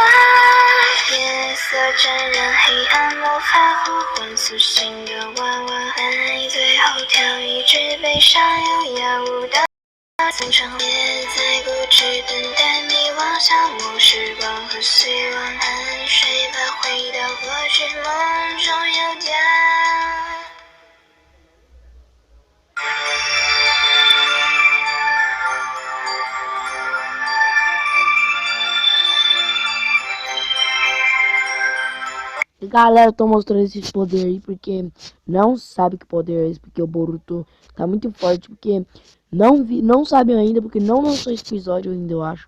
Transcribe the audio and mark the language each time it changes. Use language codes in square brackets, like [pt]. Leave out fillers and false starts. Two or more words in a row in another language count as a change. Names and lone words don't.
[zh] 夜色沾染黑暗，魔法呼唤苏醒的娃娃，在最后跳一支悲伤又耀舞的从长夜，在固执等待迷惘，消磨时光和希望，安睡吧，回到过去，梦中有家。 [pt] Galera, eu tô mostrando esses poderes aí porque não sabe que poder é esse, porque o Boruto tá muito forte, porque não sabem ainda, porque não lançou esse episódio ainda, eu acho.